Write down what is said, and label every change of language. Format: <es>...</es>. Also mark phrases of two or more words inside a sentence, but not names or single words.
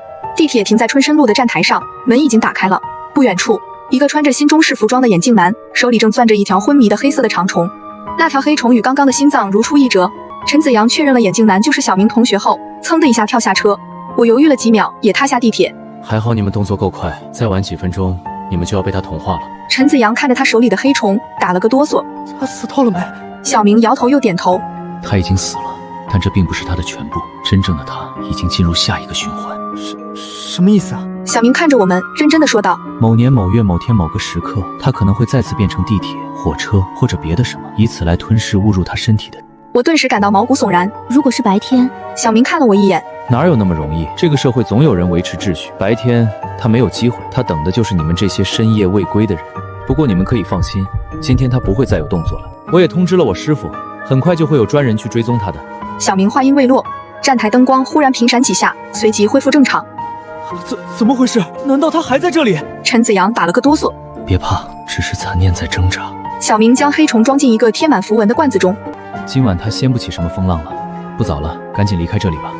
<zh>地鐵停在春申路的站台上，門已經打開了。不遠處，一個穿着新中式服裝的眼鏡男，手裡正攥着一條昏迷的黑色的長蟲。那條黑蟲與剛剛的心臟如出一轍。陳子陽確認了眼鏡男就是小明同學後，噌的一下跳下車。我猶豫了幾秒，也踏下地鐵。還好你們動作夠快，再晚幾分鐘，你們就要被他同化了。陳子陽看着他手裡的黑蟲，打了個哆嗦。他死透了沒？小明搖頭又點頭。他已經死了，但這並不是他的全部，真正的他已經進入下一個循環。什麼意思啊？小明看着我們，認真的說道： 某年某月某天某個時刻，他可能會再次變成地鐵、火車或者別的什麼，以此來吞噬誤入他身體的。我頓時感到毛骨悚然。如果是白天，小明看了我一眼，哪有那麼容易？這個社會總有人維持秩序，白天他沒有機會，他等的就是你們這些深夜未歸的人。不過你們可以放心，今天他不會再有動作了。我也通知了我師傅，很快就會有專人去追蹤他的。小明話音未落，站台燈光忽然頻閃幾下，隨即恢復正常。怎麼回事？難道他還在這裡？陳子陽打了個哆嗦。別怕，只是殘念在掙扎。小明將黑蟲裝進一個貼滿符文的罐子中。今晚他掀不起什麼風浪了。不早了，趕緊離開這裡吧。</zh>